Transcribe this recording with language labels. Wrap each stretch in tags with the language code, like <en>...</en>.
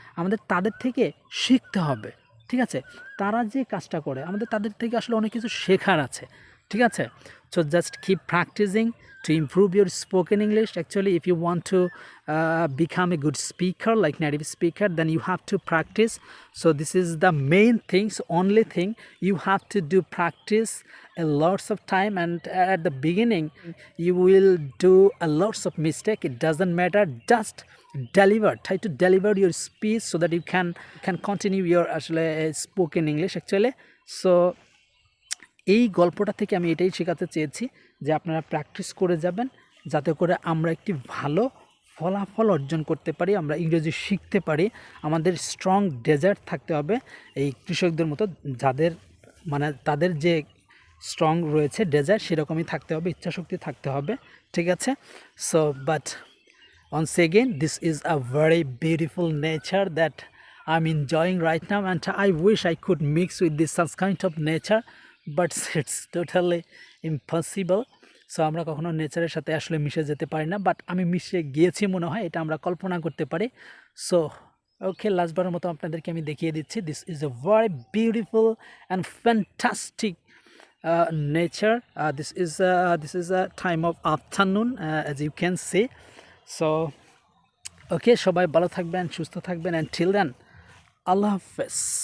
<bn>আমাদের তাদের থেকে শিখতে হবে, ঠিক আছে? তারা যে কাজটা করে, আমাদের তাদের থেকে আসলে অনেক কিছু শেখার আছে, ঠিক আছে?</bn> <en>So just keep practicing to improve your spoken English. Actually, if you want to become a good speaker, like native speaker, then you have to practice. So this is the main things, only thing you have to do, practice a lots of time, and at the beginning you will do a lots of mistake. It doesn't matter, just try to deliver your speech so that you can continue your spoken English actually.</en> <bn>So এই গল্পটা থেকে আমি এটাই শেখাতে চেয়েছি যে আপনারা practice করে যাবেন, যাতে করে আমরা একটি ভালো ফলাফল অর্জন করতে পারি, আমরা ইংরেজি শিখতে পারি। আমাদের স্ট্রং ডেজার্ট থাকতে হবে এই কৃষকদের মতো, যাদের তাদের যে স্ট্রং রয়েছে ডেজার্ট, সেরকমই থাকতে হবে, ইচ্ছাশক্তি থাকতে হবে, ঠিক আছে?</bn> <en>So but once again, this is a very beautiful nature that I'm enjoying right now, and I wish I could mix with this such kind of nature, but it's totally impossible.</en> <bn>So আমরা কখনো নেচারের সাথে আসলে মিশে যেতে পারি না, but আমি মিশে গিয়েছি মনে হয়, এটা আমরা কল্পনা করতে পারি। সো ওকে, লাস্টবারের মতো আপনাদেরকে আমি দেখিয়ে দিচ্ছি,</bn> <en>This is a very beautiful and fantastic nature. This is a time of afternoon, as you can see.</en> <bn>So okay, সবাই ভালো থাকবেন, সুস্থ থাকবেন, অ্যান্ড টিল দেন, আল্লাহ হাফেজ।</bn>